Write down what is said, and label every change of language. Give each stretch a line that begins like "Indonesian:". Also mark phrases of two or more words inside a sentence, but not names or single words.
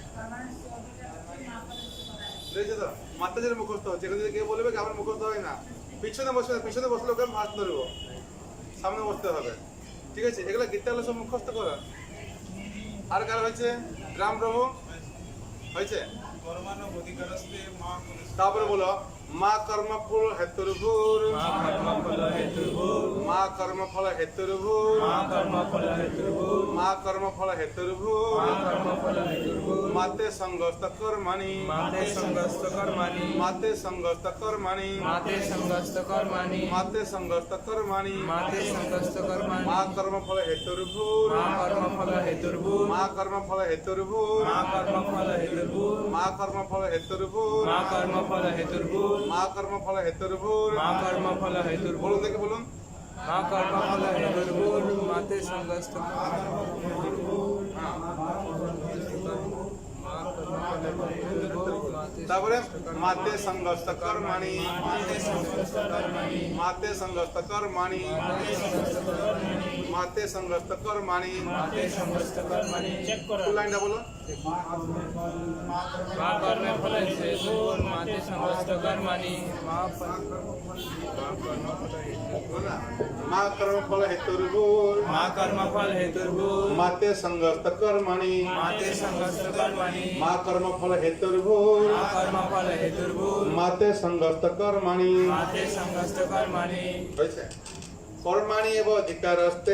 Bangla: বুঝেছো তো মাতাজির মুখস্থ হচ্ছে এখানে যদি কেউ বলবে কি আমার মুখস্থ হয় না পিছনে বসলে ওকে হাত ধরবো সামনে বসতে হবে ঠিক আছে এগুলো গীতাগুলো সব মুখস্থ করা আর কার হয়েছে রাম প্রভু হয়েছে তারপরে বলো
Sanskrit: মা কর্মফল হেতুর্ভুর मा कर्मफल हेतुर्भुः মা কর্মফল হেতুর্ভুর मा कर्मफल हेतुर्भुः মা কর্মফল হেতুর্ভুর मा कर्मफल हेतुर्भुः মাতে সংগস্ত কর্মাণি माते संगस्त कर्माणि মাতে সংগস্ত কর্মাণি माते संगस्त कर्माणि মাতে সংগস্ত কর্মাণি माते संगस्त कर्माणि মা কর্মফল হেতুর্ভুর मा कर्मफल हेतुर्भुः মা কর্মফল হেতুর্ভুর मा कर्मफल हेतुर्भुः মা কর্মফল হেতুর্ভুর मा कर्मफल हेतुर्भुः মা কর্মফল হেতুর্ভুর मा कर्मफल हेतुर्भुः
Bangla: বলুন দেখি বলুন
Sanskrit: मा कर्मफल हेतुर्भुः माते संगस्त তারপরে মাতে সংগস্ত কর্মাণি মাতে সংগস্ত কর্মাণি মাতে সংগস্ত কর্মাণি माते संगस्त कर्माणि
Hindi: चेक करो
Bangla: লাইনটা বলো
Sanskrit: मा कर्मफल हेतुर्भुः माते संगस्त कर्माणि मा कर्मफल মা কর্মফল হেতুর্ভূর মা কর্মফল হেতুর্ভূর মাতে সংগস্ত কর্মণি মাতে সংগস্ত কর্মণি মা কর্মফল হেতুর্ভূর মা কর্মফল হেতুর্ভূর মাতে সংগস্ত কর্মণি মাতে সংগস্ত কর্মণি হয়েছে কর্মাণি এব অধিকারস্তে